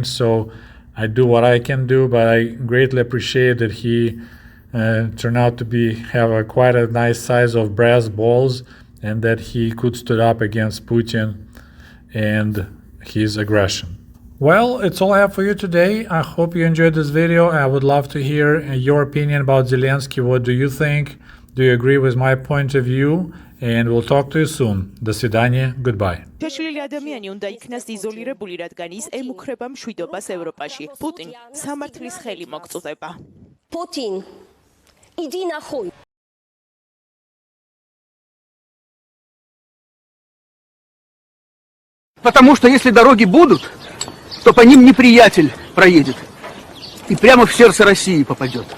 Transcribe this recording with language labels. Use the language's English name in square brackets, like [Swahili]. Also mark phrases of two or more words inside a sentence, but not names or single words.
[English] So I do what I can do, but I greatly appreciate that he turned out to have quite a nice size of brass balls, and that he could stood up against Putin and his aggression. Well, it's all I have for you today. I hope you enjoyed this video. I would love to hear your opinion about Zelensky. What do you think? Do you agree with my point of view? And we'll talk to you soon. [Russian] До свидания. Goodbye. [Georgian] შეშლილი ადამიანი უნდა იქნას იზოლირებული, რადგან ის ემუქრება მშვიდობას ევროპაში. პუტინ სამართლის ხელი მოგწუდება. [Russian] Putin, иди нахуй. Потому что если дороги будут, то по ним неприятель проедет и прямо в сердце России попадет.